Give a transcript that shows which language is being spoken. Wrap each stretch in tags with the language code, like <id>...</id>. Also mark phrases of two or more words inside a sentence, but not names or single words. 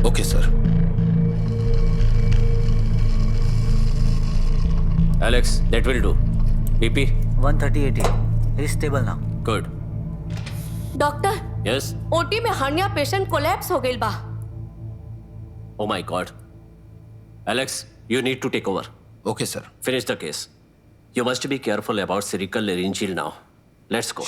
<en>Okay sir. एलेक्स, that will do. BP 130/80, he is stable now. good. डॉक्टर, Yes.</en> <bho>ओटी में हर्निया पेशेंट कोलैप्स हो गइल बा।</bho> <en>Oh my God. Alex, you need to take over. Okay sir. Finish the case. You must be careful about cervical laryngeal now. Let's go.</en>